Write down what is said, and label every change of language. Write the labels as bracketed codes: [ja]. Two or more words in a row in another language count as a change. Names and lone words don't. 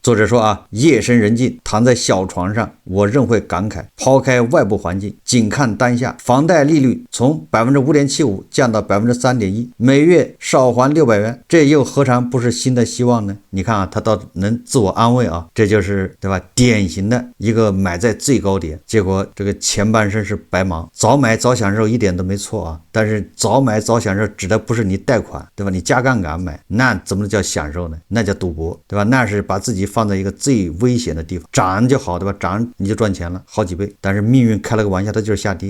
[zh] 作者說夜深人靜，躺在小床上，我仍會感慨，拋開外部環境，僅看當下，房貸利率從 5.75% 降到 3.1%， 每月少還600元，這又何嘗不是新的希望呢？你看他倒能自我安慰這就是對吧？典型的一個買在最高點，結果這個前半生是白忙。早買早享受一點都沒錯但是早買早享受指的不是你貸款，對吧？你加槓桿買，那怎麼叫享受呢？那叫賭博，對吧？那是把自己放在一個最危險的地方，漲就好，对吧？漲你就賺錢了好幾倍，但是命運開了個玩笑，它就是下跌。